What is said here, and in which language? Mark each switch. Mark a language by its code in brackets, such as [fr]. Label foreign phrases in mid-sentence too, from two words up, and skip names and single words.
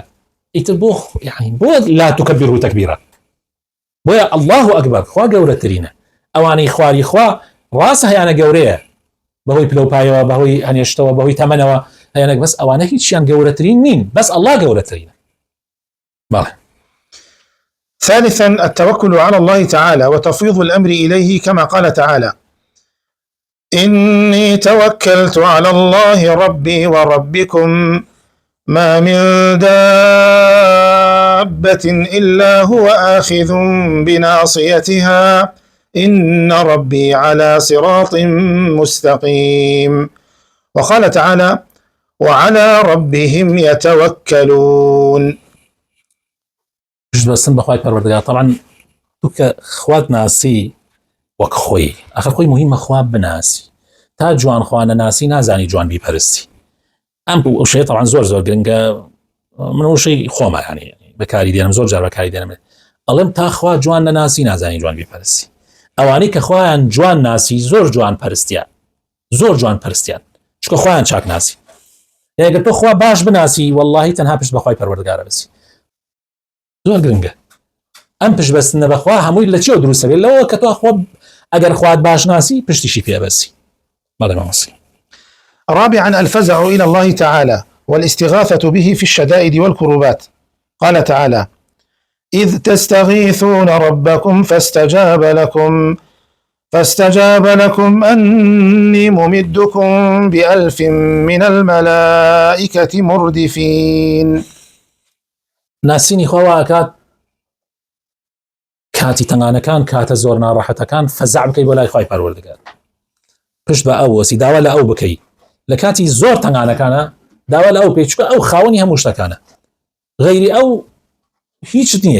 [ckb] ئیتر بۆ یعنی بۆ [ar] لا تکبره تکبیرا، [ckb] بۆیە [ar] الله ئەکبەر، [ckb] خوا گەورەترینە. ئەوانەی خواری خوا ڕاستە هەیانە گەورەیە بەهۆی پلەپایەوە، بەهۆی هەنێشتەوە، بەهۆی تەمەنەوە هەیانەک، بەس ئەوانە هیچیان گەورەترین نین، بەس الله گەورەترینە. بەڵێ. [ar] ثالثا التوكل على الله تعالى وتفويض الأمر إليه كما قال تعالى: إني توكلت على الله ربي وربكم ما من دابة إلا هو آخذ بناصيتها إن ربي على صراط مستقيم. وقال تعالى: وعلى ربهم يتوكلون. [ckb] بەستن بەخوای پەروەردگار. طبعا تو کە خوات ناسی وەک خۆی، ئەخر خۆی مهمە خوا بناسی، تا جوان خوا نەناسی نازانی جوان بیپەرستی. ئەم ئەو شەیە طبعا زۆر گرنگە، من ئەو شەی خۆمە یعنی بەکاری دێنم، زۆر جار بەکاری دێنم، ئەڵێم تا خوا جوان نەناسی نازانی جوان بیپەرستی. ئەوانەی کە خوایان جوان ناسی زۆر جوان پەرستیان، چونکە خوایان چاک ناسی. ئەگەر تۆ خوا باش بناسی واللهی تەنها پشت بەخوای پەروەردگارە بسی، زۆر گرنگە. ئەم پشت بەستنە بەخوا هەمووی لە چێوە دروستە بێت، لەوە کە تۆ ئەگەر خوات باش ناسی پشتیشی پێ بەسی. [ar] رابعا الفزع إلى الله تعالى والاستغاثة به في الشدائد والكروبات. قال تعالى: إذ تستغيثون ربكم فاستجاب لكم أني ممدكم ب1000 من الملائكة مردفين. [ckb] ناسینی خوا ئەکات کاتی تەنگانەکان، کاتە زۆر ناڕەحەتەکان فەزع بکەی بۆ لای خوای پەروەردگار، پشت بە ئەو وەسی داوا لە ئەو بکەی، لە کاتی زۆر تەنگانەکانە داوا لە ئەو بکەی، چونکە ئەو خاوەنی هەموو شتەکانە، غەیری ئەو هیچ نییە.